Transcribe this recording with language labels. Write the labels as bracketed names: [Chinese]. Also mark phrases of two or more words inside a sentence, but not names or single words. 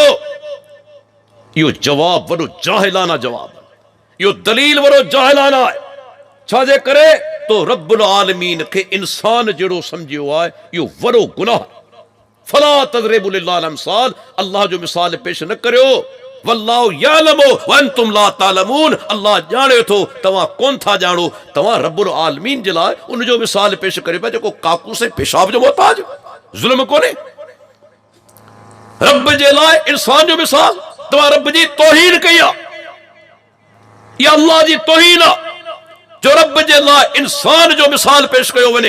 [Sindhi] इहो जवाब वॾो जाहिलाना जवाब, इहो दलील वॾो जाहिलाना आहे। छाजे करे? तो रब्बुल आलमीन खे इंसान जहिड़ो सम्झियो आहे, इहो वॾो गुनाह। [Arabic] فلا تضربوا لله الأمثال, [Sindhi] अल्लाह जो मिसाल पेश न करियो। [Arabic] والله يعلم وأنتم لا تعلمون, [Sindhi] अल्लाह ॼाणे थो तव्हां कोन था ॼाणो। तव्हां रब्बुल आलमीन जे लाइ उन जो मिसाल पेश करे पिया जेको काकूस ऐं पेशाब जो मोहताज। ज़ुल्म कोन्हे रब जे लाइ इंसान जो मिसाल। तव्हां रब जी तौहीन कई आहे, इहा अल्लाह जी तौहीन आहे जो रब जे लाइ इंसान जो मिसाल पेश कयो वञे।